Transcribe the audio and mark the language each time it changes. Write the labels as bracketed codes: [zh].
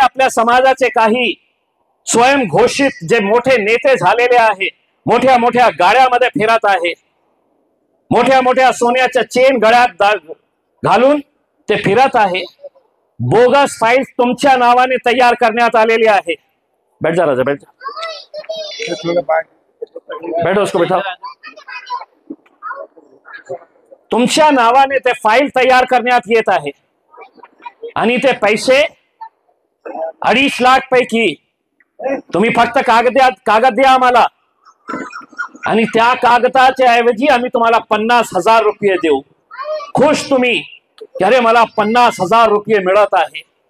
[mr] आपल्या समाजाचे काही स्वयंघोषित जे मोठे नेते झालेले आहे, मोठ्या मोठ्या गाड्यामध्ये फिरत आहे, मोठ्या मोठ्या सोन्याच्या चेन गळ्यात घालून ते फिरत आहे. बोगस फाइल तुमच्या नावाने तयार करण्यात आलेली आहे. [hi] बैठ जा राजा, बैठ जा, बैठो, उसको बैठाओ. [mr] तुमच्या नावाने ते फाईल तयार करण्यात येत आहे आणि ते पैसे 2.5 लाख पैकी तुम्ही फक्त कागद द्या आम्हाला आणि त्या कागदाच्या ऐवजी आम्ही तुम्हाला 50,000 रुपये देऊ. खुश तुम्ही की अरे मला 50,000 रुपये मिळत आहे.